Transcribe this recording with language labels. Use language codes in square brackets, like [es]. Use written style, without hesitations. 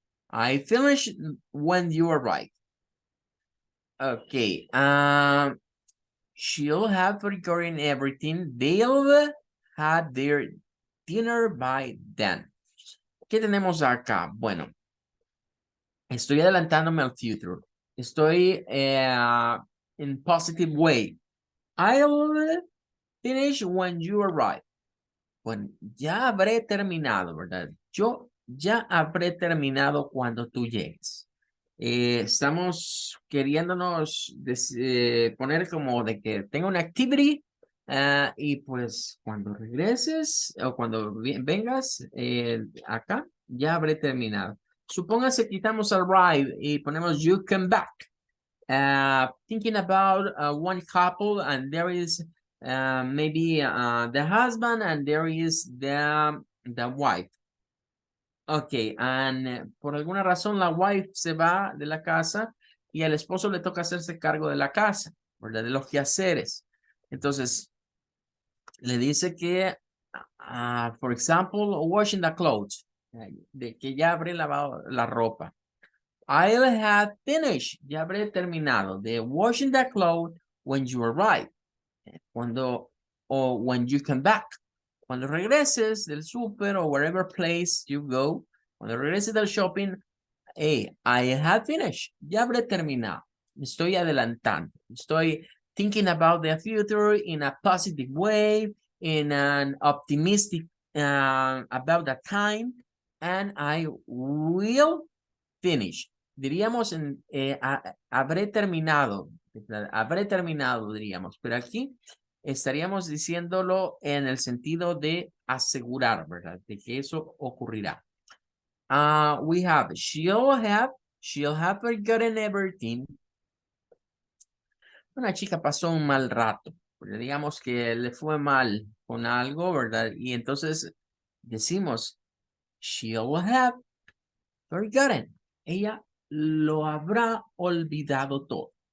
[en] I finish when you arrive. Okay. She'll have forgotten everything. They'll had their dinner by then. [es] ¿Qué tenemos acá? Bueno, estoy adelantándome al futuro. [en] Estoy in positive way. I'll finish when you arrive. [es] Bueno, ya habré terminado, ¿verdad? Yo ya habré terminado cuando tú llegues. Estamos queriéndonos poner como de que tenga una activity y pues cuando regreses o cuando vengas acá, ya habré terminado. Supóngase quitamos arrive y ponemos [en] you come back. Thinking about one couple and there is maybe the husband and there is the wife. [es] Ok, and por alguna razón la wife se va de la casa y al esposo le toca hacerse cargo de la casa, ¿verdad? De los quehaceres. Entonces, le dice que, for example, [en] washing the clothes, [es] de que ya habré lavado la ropa. [en] I'll have finished, [es] ya habré terminado de [en] washing the clothes when you arrive. Cuando, o when you come back. [es] Cuando regreses del super o [en] wherever place you go, [es] cuando regreses del [en] shopping, hey, I have finished. [es] Ya habré terminado. Estoy adelantando. [en] Estoy thinking about the future in a positive way, in an optimistic about the time, and I will finish. [es] Diríamos habré terminado. Habré terminado, diríamos. Pero aquí estaríamos diciéndolo en el sentido de asegurar, ¿verdad? De que eso ocurrirá. [en] We have, she'll have forgotten everything. [es] Una chica pasó un mal rato, porque digamos que le fue mal con algo, ¿verdad? Y entonces decimos, [en] she'll have forgotten. [es] Ella lo habrá olvidado todo.